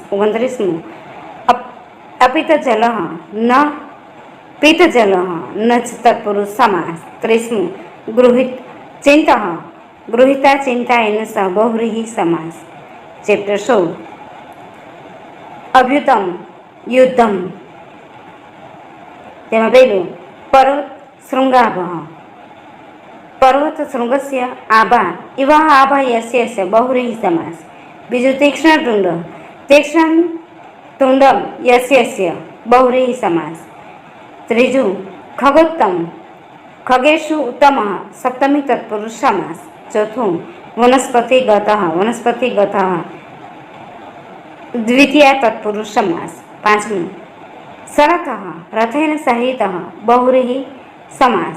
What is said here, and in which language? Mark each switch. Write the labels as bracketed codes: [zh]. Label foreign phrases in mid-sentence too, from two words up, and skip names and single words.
[sa] 29 अपितजलः न पीतजलः न च तत्पुरुष समास। 30 गृहीत चिंतः गृहीता चिंतायेन सह बहुव्रीहि समास। चैप्टर 16 अभ्युतम युद्धम [gu] તેમાં પહેલું [sa] પર્વત શૃંગાભः પર્વત શૃંગસ્ય આભા ઇવા આભા યસ્ય बहुव्रीहि સમાસ। બીજું તીક્ષ્ણ તુંડમ યસ્ય बहुव्रीहि સમાસ। ત્રીજું ખગોત્તમ खगेशु उत्तमः सप्तमी तत्पुरुष समास। चौथुं वनस्पतिगतः द्वितीय तत्पुरुष समास। पांचमुं शरथः रथेन सहितः बहुव्रीहि समास।